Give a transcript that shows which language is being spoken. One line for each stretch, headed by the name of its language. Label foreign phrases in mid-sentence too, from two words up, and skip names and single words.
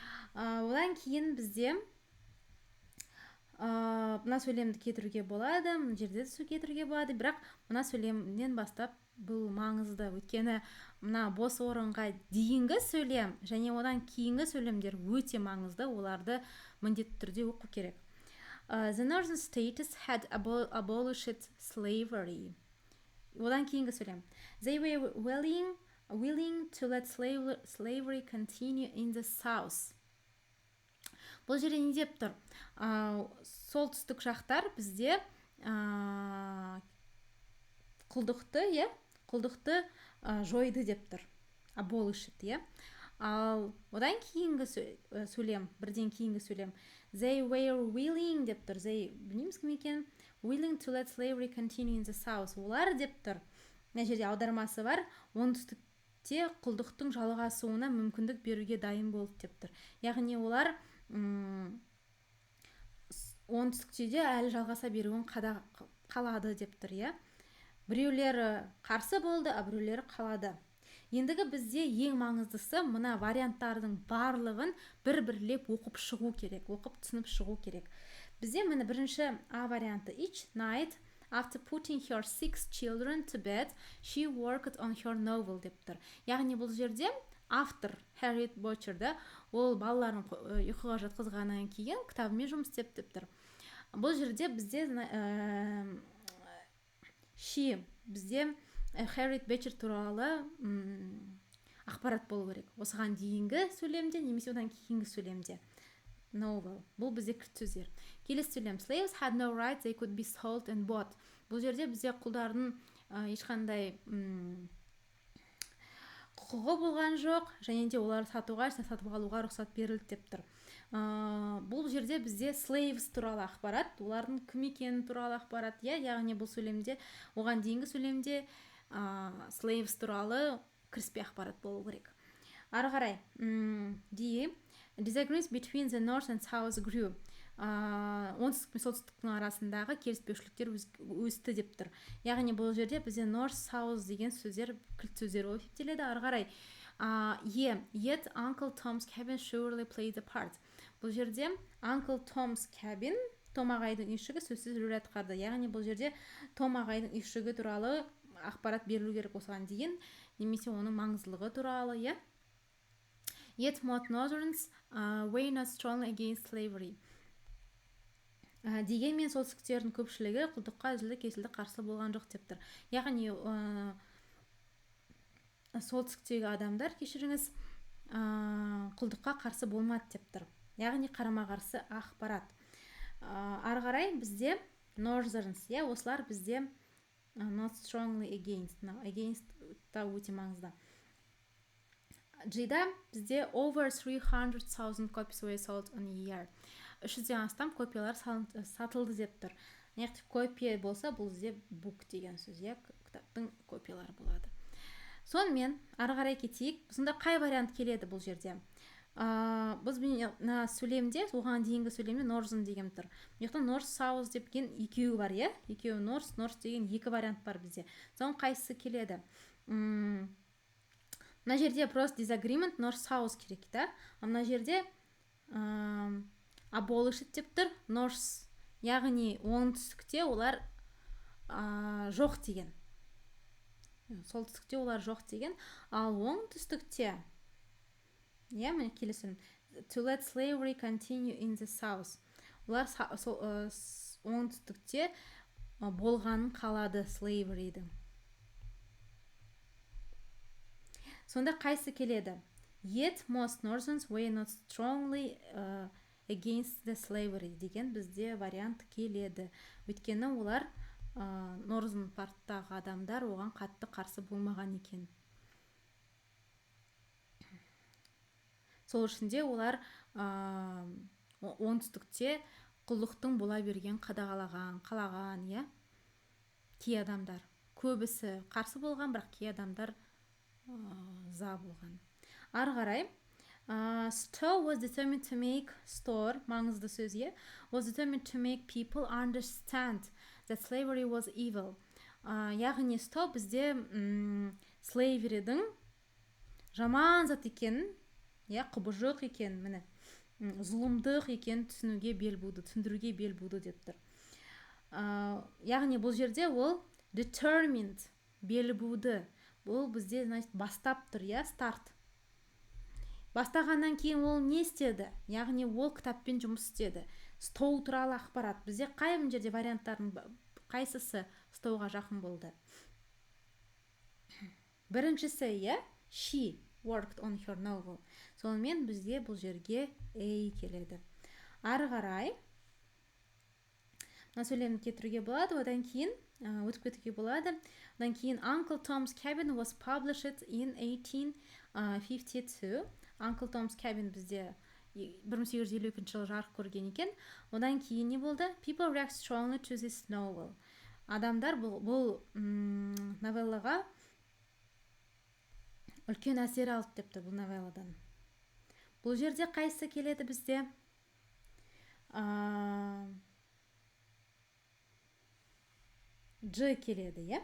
Kazakh: Одан кейін бізде мына сөйлемді кетіруге болады, мына жерде де кетіруге болады, бірақ мына сөйлемнен бастап бұл маңызды, өйткені мына бос орынға дейінгі сөйлем және одан кейінгі сөйлемдер өте маңызды, оларды міндетті түрде оқу керек.
English: The northern states had abolished slavery.
Kazakh: Одан кейінгі сөйлем.
English: They were willing to let slavery continue in the south.
Kazakh: Бұл жерде не деп тұр? Солтүстік жақтар бізде құлдықты жойды деп тұр. Abolished, ал одан кейінгі сөйлем, бірден кейінгі сөйлем.
English: They were willing
Kazakh: деп тұр. Білмейміз кім екен?
English: Willing to let slavery continue in the south.
Kazakh: Олар деп тұр. Мына жерде аудармасы бар. Оңтүстікте құлдықтың жалғасуына мүмкіндік беруге дайын болды деп тұр. Яғни олар оңтүстікте де әлі жалғаса беруін қалады деп тұр, Біреулері қарсы болды, біреулері қалады. Ендігі бізде ең маңыздысы мына варианттардың барлығын бір-бірлеп оқып шығу керек, оқып түсініп шығу керек. Бізде міне бірінші А варианты.
English: Each night after putting her 6 children to bed, she worked on her novel
Kazakh: деп тұр. Яғни бұл жерде автор Harriet Beecher ол балаларын ұйқыға жатқызғаннан кейін кітабымен жұмыс істеп тұр. Бұл жерде бізде бізде Harriet Beecher туралы ақпарат болу керек. Осыған дейінгі сөйлемде немесе одан кейінгі сөйлемде. Novel. Бұл бізде кілт сөздер. Келесі сөйлем.
English: Slaves had no rights, they could be sold and bought.
Kazakh: Бұл жерде бізде құлдардың ешқандай құқығы болған жоқ, және де олар сатып алуға рұқсат берілді деп тұр. Бұл жерде бізде slaves туралы ақпарат, олардың кім екені туралы ақпарат, яғни бұл сөйлемде, оған дейінгі сөйлемде slaves туралы кіріспе ақпарат болу керек. Ары қарай,
English: disagreements between the north and south grew.
Kazakh: Оңтүстік пен солтүстіктің арасындағы келіспеушіліктер өсті деп тұр. Яғни бұл жерде бізде
English: north, south
Kazakh: деген сөздер кілт сөздер болып есептеледі. Ары қарай,
English: yet Uncle Tom's cabin surely played a part.
Kazakh: Бұл жерде Uncle Tom's cabin, Том ағайдың үйшігі сөзсіз рөл атқарды. Яғни бұл жерде Том ағайдың үйшігі туралы ақпарат берілу керек осыған дейін, немесе оның маңыздылығы туралы,
English: Yet most northerns were not strong against slavery.
Kazakh: Дегенмен солтүстіктердің көпшілігі құлдыққа үзілді-кесілді қарсы болған жоқ деп тұр. Яғни солтүстіктегі адамдар, кешіріңіз, құлдыққа қарсы болмады деп тұр. Яғни қарама-қарсы ақпарат. Ары қарай бізде northerns, осылар бізде
English: not strongly against. Against
Kazakh: та өте маңызды. Джида бізде
English: over 300,000 copies were sold in a year.
Kazakh: 300-ден астам копиялар сатылды деп тұр. Яғни копия болса, бұл бізде book деген сөз, кітаптың копиялары болады. Сонымен ары қарай кетейік. Бұсында қай вариант келеді бұл жерде? Біз сөйлемде, оған дейінгі сөйлемде northern деген тұр. Яғни
English: north, south
Kazakh: деген екеуі бар, екеуі north деген екі вариант бар бізде. Соң қайсысы келеді? Мына жерде просто
English: disagreement north, south
Kazakh: керек, мына жерде abolished деп тұр, north, яғни оңтүстікте олар жоқ деген. Солтүстікте олар жоқ деген, ал оңтүстікте, міне келесі,
English: to let slavery continue in the south.
Kazakh: Олар оңтүстікте болғанын қалады slavery'дің. Сонда қайсы келеді?
English: Yet most northerns were not strongly against the slavery
Kazakh: деген бізде вариант келеді. Өйткені олар northern парттағы адамдар оған қатты қарсы болмаған екен. Сол үшінде олар оңтүстікте құлдықтың бола берген қалаған, кей адамдар. Көбісі қарсы болған, бірақ кей адамдар за болған. Ары қарай,
English: Stowe was determined to make
Kazakh: маңызды сөз,
English: was determined to make people understand that slavery was evil.
Kazakh: Яғни Stowe бізде slavery'дің жаман зат екенін, құбыжық екенін, міне, зұлымдық екенін түсіндіруге бел буды деп тұр. Яғни бұл жерде ол determined, бел буды. Бұл бізде значит бастап тұр, я, старт. Бастағаннан кейін ол не істеді? Яғни ол кітаппен жұмыс істеді. Стол туралы ақпарат. Бізде қай жерде варианттардың қайсысы столға жақын болды? Біріншісі, я,
English: she worked on her novel.
Kazakh: Сонымен бізде бұл жерге A келеді. Ары қарай мына сөйлемді кетіруге болады, одан кейін өтіп кетуге болады. Одан кейін
English: Uncle Tom's Cabin was published in 1852.
Kazakh: Uncle Tom's Cabin бізде 1852 жылы жарық көрген екен. Одан кейін не болды?
English: People react strongly to this novel.
Kazakh: Адамдар бұл новеллаға үлкен әсер алды депті бұл новелладан. Бұл жерде қайсы келеді бізде? G келеді, е?